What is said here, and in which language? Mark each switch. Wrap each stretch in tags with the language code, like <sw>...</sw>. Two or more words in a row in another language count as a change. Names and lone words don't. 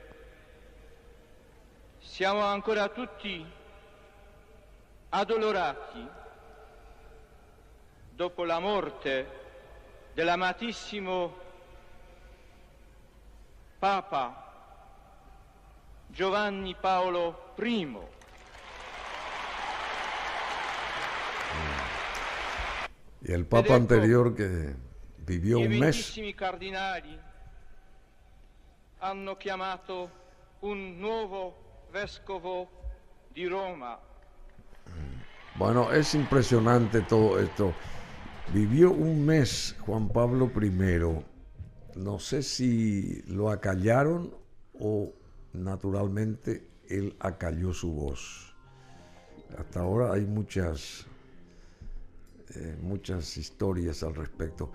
<it>siamo ancora tutti addolorati dopo la morte dell'amatissimo Papa Giovanni Paolo I.</it> <es>Y el Papa anterior, que vivió un mes.</es> <it>I cardinali hanno chiamato un nuovo vescovo di Roma.</it> <es>Bueno, es impresionante todo esto. Vivió un mes Juan Pablo I. No sé si lo acallaron o naturalmente él acalló su voz. Hasta ahora hay muchas historias al respecto.</es>